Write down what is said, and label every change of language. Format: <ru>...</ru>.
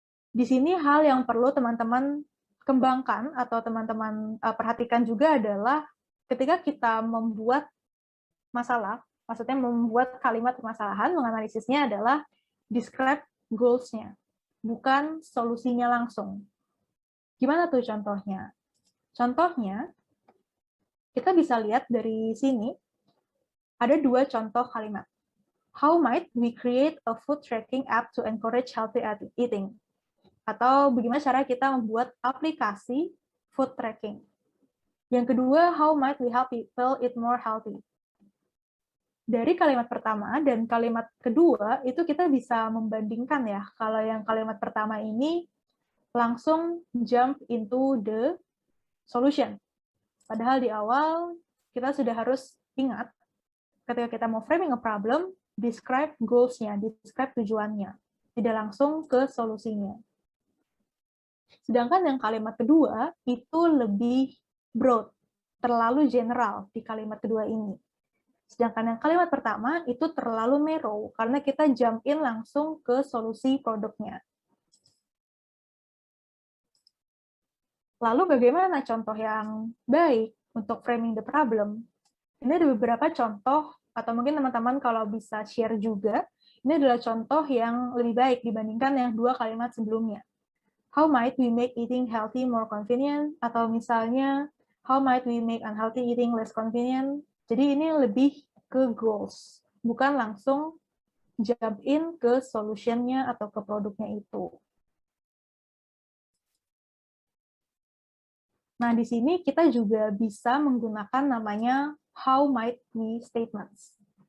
<id>Di sini hal yang perlu teman-teman kembangkan atau teman-teman perhatikan juga adalah ketika kita membuat masalah, maksudnya membuat kalimat permasalahan, menganalisisnya adalah describe goals-nya, bukan solusinya langsung. Gimana tuh contohnya? Contohnya, kita bisa lihat dari sini, ada dua contoh kalimat.</id> <en>How might we create a food tracking app to encourage healthy eating?</en> <id>Atau bagaimana cara kita membuat aplikasi food tracking.</id> <en>Yang kedua, how might we help people eat more healthy?</en> <id>Dari kalimat pertama dan kalimat kedua, itu kita bisa membandingkan ya. Kalau yang kalimat pertama ini langsung</id> <en>jump into the solution.</en> <id>Padahal di awal kita sudah harus ingat, ketika kita mau</id> <en>framing a problem,</en> <id>describe goals-nya, describe tujuannya. Tidak langsung ke solusinya. Sedangkan yang kalimat kedua itu lebih broad, terlalu general di kalimat kedua ini. Sedangkan yang kalimat pertama itu terlalu narrow, karena kita</id> <en>jump in</en> <id>langsung ke solusi produknya. Lalu bagaimana contoh yang baik untuk</id> <en>framing the problem?</en> <id>Ini ada beberapa contoh, atau mungkin teman-teman kalau bisa share juga, ini adalah contoh yang lebih baik dibandingkan yang dua kalimat sebelumnya.</id> <en>How might we make eating healthy more convenient?</en> <id>Atau misalnya,</id> <en>how might we make unhealthy eating less convenient?</en> <id>Jadi ini lebih ke goals, bukan langsung</id> <en>jump in</en> <id>ke solution-nya atau ke produknya itu. Nah, di sini kita juga bisa menggunakan namanya</id> <en>how might we statements.</en>